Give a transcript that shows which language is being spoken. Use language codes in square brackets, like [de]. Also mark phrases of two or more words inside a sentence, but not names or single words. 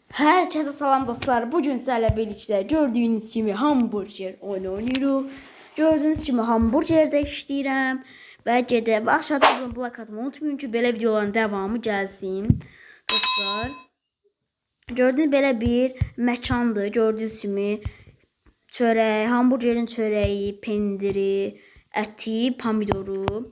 [tr] Herkese salam dostlar. Bugün sizlerle birlikte gördüğünüz gibi hamburger oynuyoruz. Gördüğünüz gibi [az] hamburgerde işləyirəm. Bəlkə də aşağıda blok atmayı unutmayın ki, belə videoların devamı gəlsin. Dostlar, gördüğünüz belə bir məkandır. Gördüğünüz kimi çörək, hamburgerin çörəyi, pendiri, əti, pomidoru.